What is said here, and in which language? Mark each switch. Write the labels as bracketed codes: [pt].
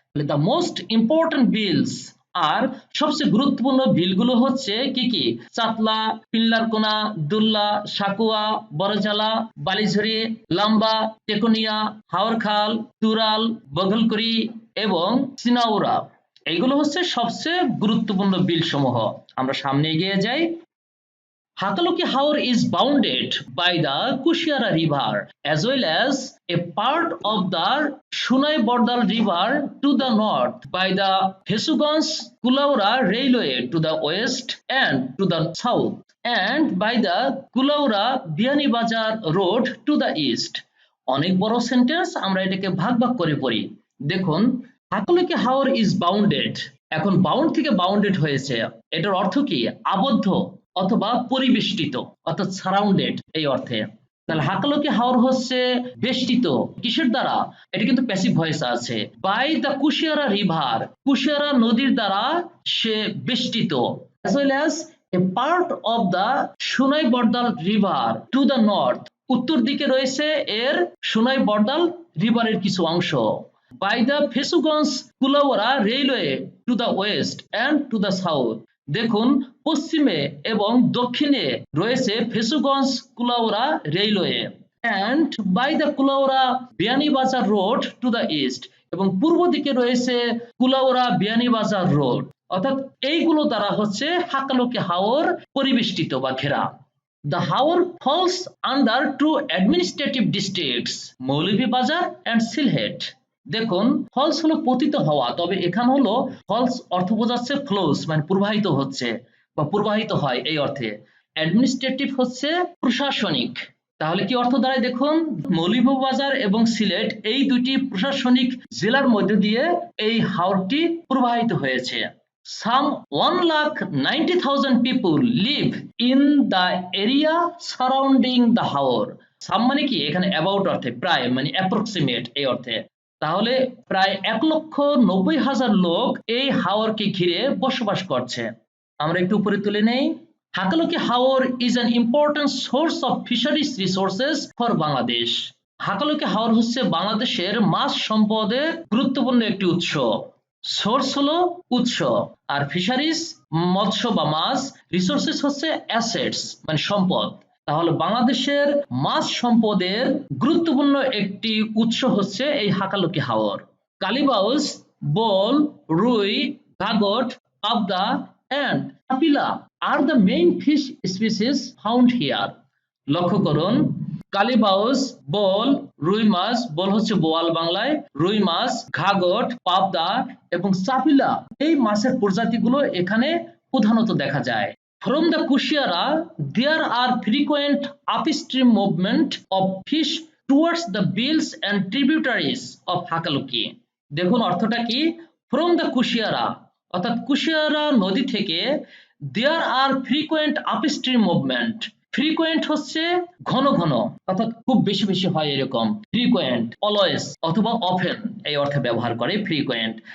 [en] the most important bills, [bn] আর সবচেয়ে গুরুত্বপূর্ণ বিলগুলো হচ্ছে কি কি, চাতলা, পিল্লারকোনা, দুল্লা, সাকুয়া, বড়জালা, বালিঝুরি, লাম্বা, টেকোনিয়া, হাওরখাল, তুরাল, বঘলকুড়ি এবং সিনাউরা। এইগুলো হচ্ছে সবচেয়ে গুরুত্বপূর্ণ বিল সমূহ। আমরা সামনে এগিয়ে যাই। [en] Hakaluki Haur is bounded by the Kushiara River as well as a part of the Shunai Bordal River to the north, by the Hesugans Kulaura Railway to the west and to the south, and by the Kulaura Bianibazar Road to the east. [bn] অনেক বড় sentence, আমরা এটাকে ভাগ ভাগ করে পড়ি। দেখুন, [en] Hakaluki Haor is bounded, [bn] এখন বাউন্ড থেকে বাউন্ডেড হয়েছে, এটার অর্থ কি, আবদ্ধ অথবা পরিবেষ্টিত, অর্থাৎ সারাউন্ডেড এই অর্থে। তাহলে হাকালুকি হাওর হচ্ছে বেষ্টিত কিসের দ্বারা, এটা কিন্তু প্যাসিভ ভয়েস আছে, [en] by the Kushiara river, [bn] Kushiyara নদীর দ্বারা সে বেষ্টিত, [en] as well as a part of the Sonai Bardal river to the north, [bn] উত্তর দিকে রয়েছে এর সোনাই বর্দাল রিভারের কিছু অংশ, [en] By the Fenchuganj Kulaura railway to the west and to the south. [bn] দেখুন পশ্চিমে এবং দক্ষিণে রয়েছে ফেসুগঞ্জ Kulaura railway [en] and by the Kulaura Beanibazar road to the east, [bn] এবং পূর্ব দিকে রয়েছে কুলাউড়া বিয়ানীবাজার রোড, অর্থাৎ এইগুলো দ্বারা হচ্ছে হাকালুকি হাওর পরিবেষ্টিত বা ঘেরা। [en] The Haor falls under two administrative districts, Moulvibazar and Sylhet. [bn] দেখুন ফলস হলো পতিত হওয়া, তবে এখানে হলো ফলস অর্থ বোঝাচ্ছে ফ্লোস মানে প্রবাহিত হচ্ছে বা প্রবাহিত হয় এই অর্থে, অ্যাডমিনিস্ট্রেটিভ হচ্ছে প্রশাসনিক। তাহলে কি অর্থ দাঁড়ায় দেখুন, মৌলভীবাজার এবং সিলেট এই দুটি প্রশাসনিক জেলার মধ্যে দিয়ে এই হাওরটি প্রবাহিত হয়েছে। [en] Some 1,90,000 people live in the area surrounding the Haor. [bn] Some মানে কি এখানে অ্যাবাউট অর্থে, প্রায় মানে অ্যাপ্রক্সিমেট এই অর্থে। তাহলে প্রায় 1,90,000 লোক এই হাওরকে ঘিরে বসবাস করছে। আমরা একটু উপরে তুলে নেই। [en] Hakaluki Haor is an important source of fisheries resources for Bangladesh. [bn] Hakaluki হাওর হচ্ছে বাংলাদেশের মাছ সম্পদের গুরুত্বপূর্ণ একটি উৎস। সোর্স হলো উৎস, আর ফিশারিজ মৎস্য বা মাছ, রিসোর্সেস হচ্ছে অ্যাসেটস মানে সম্পদ। তাহলে বাংলাদেশের মাছ সম্পদের গুরুত্বপূর্ণ একটি উৎস হচ্ছে এই হাকালুকি হাওর। [en] Kalibaus, boal, rui, gagot, pabda and kapila are the main fish species found here. [bn] লক্ষ্য করুন কালিবাউস, বোল, রুই মাছ, বোল হচ্ছে বোয়াল বাংলায়, রুই মাছ, ঘাগট, পাবদা এবং চাপিলা এই মাছের প্রজাতিগুলো এখানে প্রধানত দেখা যায়। [en] From the Kushiara, there are frequent upstream movement of fish towards the bills and tributaries of Hakaluki. [bn] দেখুন অর্থটা কি, [en] from the Kushiara [bn] অর্থাৎ কুশিয়ারা নদী থেকে [en] there are frequent upstream movement, [bn] frequent হচ্ছে ঘন ঘন অর্থাৎ খুব বেশি বেশি হয় এরকম, ফ্রিকোয়েন্ট অলওয়েজ অথবা অফেন এই অর্থে ব্যবহার করে ফ্রিকোয়েন্ট।